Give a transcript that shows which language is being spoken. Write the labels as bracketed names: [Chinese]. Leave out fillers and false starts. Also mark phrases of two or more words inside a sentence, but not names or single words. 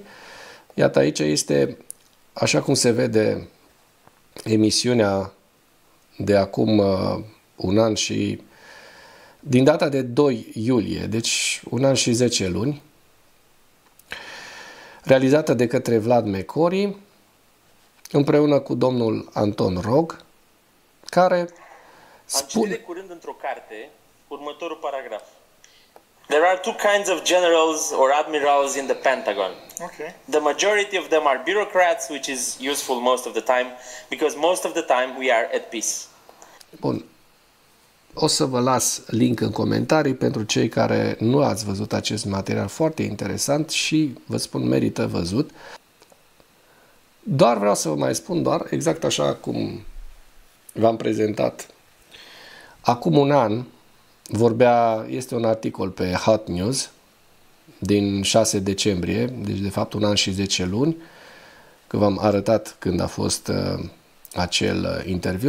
[Romanian] Iată, aici este, așa cum se vede, emisiunea de acum un an și din data de 2 iulie, deci un an și 10 luni, realizată de către Vlad Mecori, împreună cu domnul Anton Rog, care am citit de curând într-o carte următorul paragraf. [English] There are two kinds of generals or admirals in the Pentagon. Okay. The majority of them are bureaucrats, which is useful most of the time, because most of the time we are at peace. [Romanian] Bun. O să vă las link în comentarii pentru cei care nu ați văzut acest material foarte interesant și, vă spun, merită văzut. Doar vreau să vă mai spun, exact așa cum v-am prezentat acum un an, este un articol pe Hot News din 6 decembrie, deci de fapt un an și 10 luni, că v-am arătat când a fost acel interviu.